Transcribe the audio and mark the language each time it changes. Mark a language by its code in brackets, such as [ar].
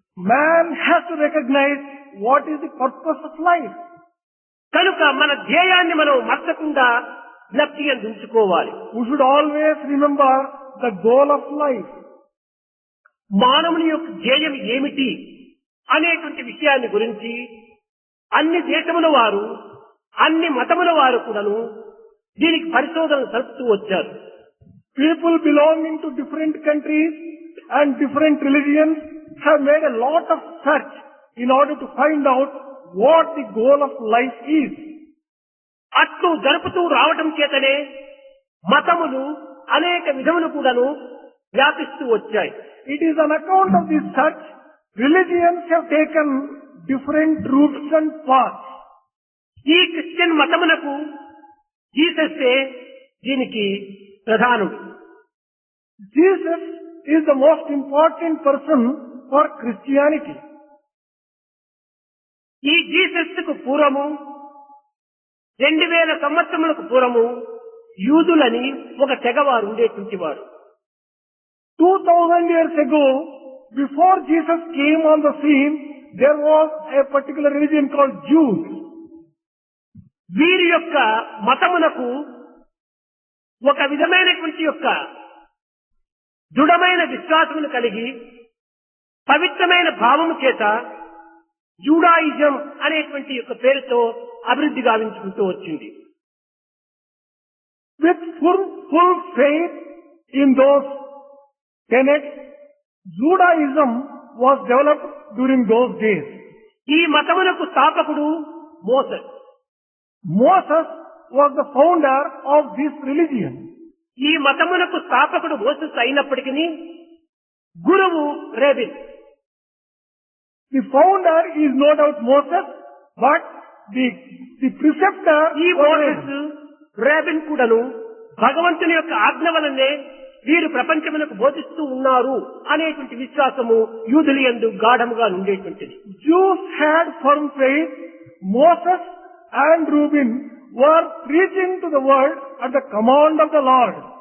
[en] Man has to recognize what is the purpose of life. [te] కనుక మన ధ్యేయాన్ని మనం మర్చకుండా జ్ఞప్తి అందించుకోవాలి. [en] We should always remember the goal of life. [te] మానవుని యొక్క ధ్యేయం ఏమిటి అనేటువంటి విషయాన్ని గురించి అన్ని దేశముల వారు, అన్ని మతముల వారు కూడాను దీనికి పరిశోధన జరుపుతూ వచ్చారు. [en] People belonging to different countries and different religions have made a lot of search in order to find out what the goal of life is. [te] అట్లు జరుపుతూ రావటం చేతనే మతములు అనేక విధములు కూడాను వ్యాపిస్తూ వచ్చాయి. [en] It is on account of this search, religions have taken different routes and paths. [te] ఈ Christian మతమునకు జీసస్సే దీనికి ప్రధానుడు. [en] Jesus is the most important person for Christianity. [te] ఈ జీసస్కు పూర్వము 2000 సంవత్సరములకు పూర్వము యూదులని ఒక తెగవారు ఉండేటువంటి వారు. [en] 2000 years ago, before Jesus came on the scene, there was a particular religion called Jews. [te] వీరి యొక్క మతమునకు ఒక విధమైనటువంటి యొక్క దృఢమైన విశ్వాసమును కలిగి పవిత్రమైన భావము చేత జూడాయిజం అనేటువంటి యొక్క పేరుతో అభివృద్ధి గావించుకుంటూ వచ్చింది. [en] With full faith in those tenets, Judaism was developed during those days. [te] ఈ మతమునకు స్థాపకుడు Moses. [en] Moses was the founder of this religion. [te] ఈ మతమునకు స్థాపకుడు మోసెస్ అయినప్పటికీ గురువు రేబిన్. [en] The founder is no doubt Moses, but the preceptor [te] ఈ మోసెస్ రేబిన్ కూడాను భగవంతుని యొక్క ఆజ్ఞ వలనే వీరు ప్రపంచమునకు బోధిస్తూ ఉన్నారు అనేటువంటి విశ్వాసము యూదుల యందు గాఢముగా ఉండేటువంటిది. [en] Jews had firm faith. Moses and Reuben were preaching to the world at the command of the Lord.